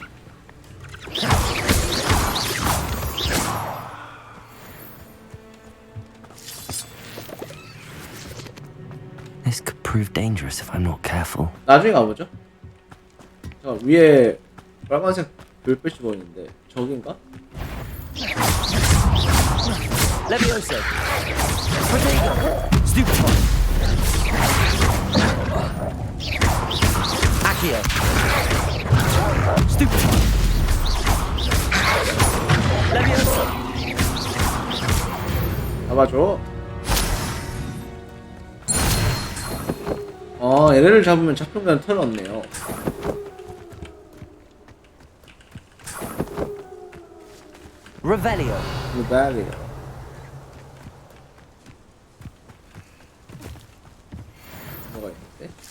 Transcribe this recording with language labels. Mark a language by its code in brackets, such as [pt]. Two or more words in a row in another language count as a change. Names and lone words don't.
[en] This could prove dangerous if I'm not careful. [ko] 나중에 가보죠. 자, 위에 빨간색 불빛이 보이는데 저긴가? Levioso. Potato. Stupefy. Accio. Stupefy. Levioso. 잡아줘. 얘네를 잡으면 잡힌 털이 없네요. Revelio. Revelio. 뭐가 있는데?